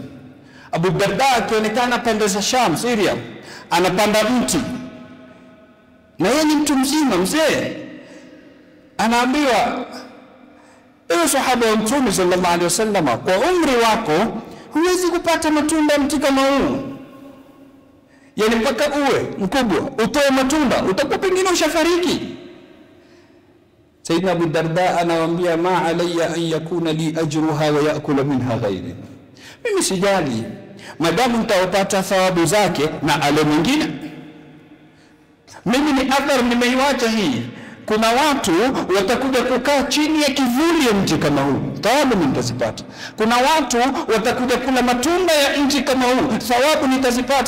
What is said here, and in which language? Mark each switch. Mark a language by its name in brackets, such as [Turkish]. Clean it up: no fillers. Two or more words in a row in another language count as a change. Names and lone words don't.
[Swahili] Abu Darda akionekana pande za Sham, Syria, anapanda mti, na yeye ni mtu mzima mzee. Anaambiwa, ewe sahaba wa Mtume [Arabic] صلى الله عليه وسلم, [Swahili] kwa umri wako huwezi kupata matunda mti kama huu. Yani mpaka uwe mkubwa utoe matunda, utakuwa pengine ushafariki. Sayyidina Abu Darda anawaambia, [Arabic] ما علي أن يكون لي أجرها ويأكل منها غيري. [Swahili] Mimi sijali madamu nitapata thawabu zake na ale mwingine. Mimi ni athar nimeiacha hii. Kuna watu watakuja kukaa chini ya kivuli ya mti kama huu, thawabu nitazipata. Kuna watu watakuja kula matunda ya mti kama huu, thawabu nitazipata.